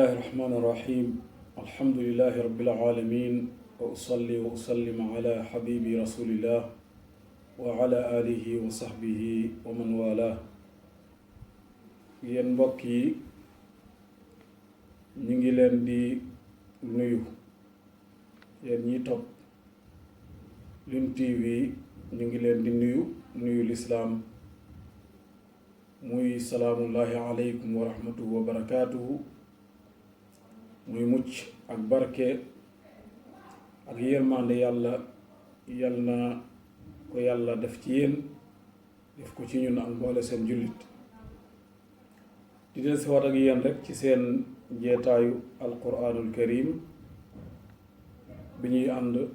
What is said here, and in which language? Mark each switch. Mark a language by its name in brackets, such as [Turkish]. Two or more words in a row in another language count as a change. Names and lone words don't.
[Arabic] الرحمن الرحيم الحمد لله رب العالمين وأصلي وأسلم على حبيبي رسول الله وعلى آله وصحبه ومن والاه [Wolof] yéen mbokk yi ñu ngi leen di nuyu yéen ñi topp Lune TV ñu ngi leen di nuyu lislaam muy [Arabic] سلام الله عليكم ورحمته وبركاته [Wolof] muy mucc ak barke ak yërmande yàlla yal na ko yàlla def ci yéen def ko ci ñun ak mboole seen jullit di del si waat ak yéen rek ci seen jeetaayu [Arabic] القرآن الكريم [Wolof] bi ñuy ànd